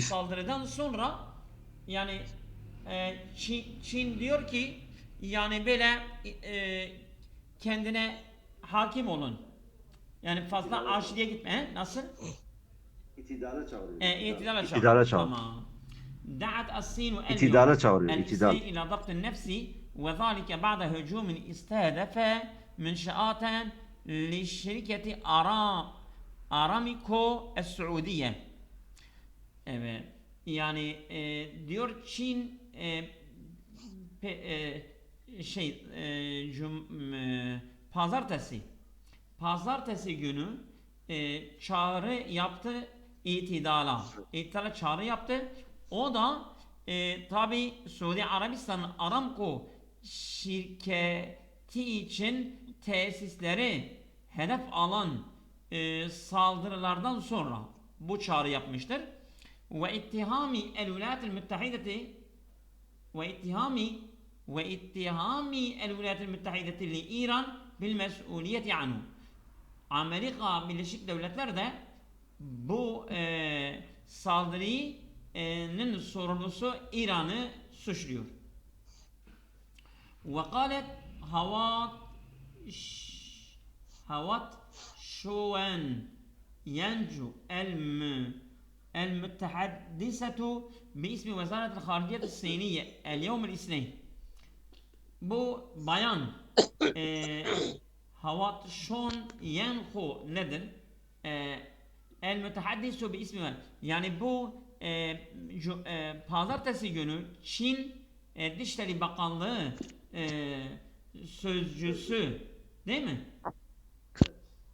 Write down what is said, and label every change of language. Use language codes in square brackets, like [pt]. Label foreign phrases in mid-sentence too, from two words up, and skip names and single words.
[tr] saldırıdan sonra yani Çin diyor ki yani böyle kendine hakim olun. Yani fazla aşırıya gitme. Nasıl? İtidale çağırıyor. İtidale çağır. İtidale çağır. Tamam. [ar] دعت الصين [tr] İtidale çağırıyor. [ar] الحسين [tr] İtidal. [ar] إلى ضبط النفس وذلك بعد هجوم استهدف منشآت لشركة أرامكو السعودية. [tr] Evet. Yani diyor Çin pazartesi günü çağrı yaptı itidala çağrı yaptı. O da tabi Suudi Arabistan'ın Aramco şirketi için tesisleri hedef alan saldırılardan sonra bu çağrı yapmıştır. [ar] واتهام الولايات المتحدة واتهام الولايات المتحدة لإيران بالمسؤولية عنه. [tr] Amerika Birleşik Devletleri de bu saldırının sorumlusu İran'ı suçluyor. [ar] وقالت هوات شوان ينجو المتحدثة باسم وزارة الخارجية الصينية اليوم الاثنين. [tr] Bu bayan Havat Şon Yenho nedir? [ar] المتحدث باسم, [tr] yani bu pazartesi günü Çin Dışişleri Bakanlığı sözcüsü değil mi?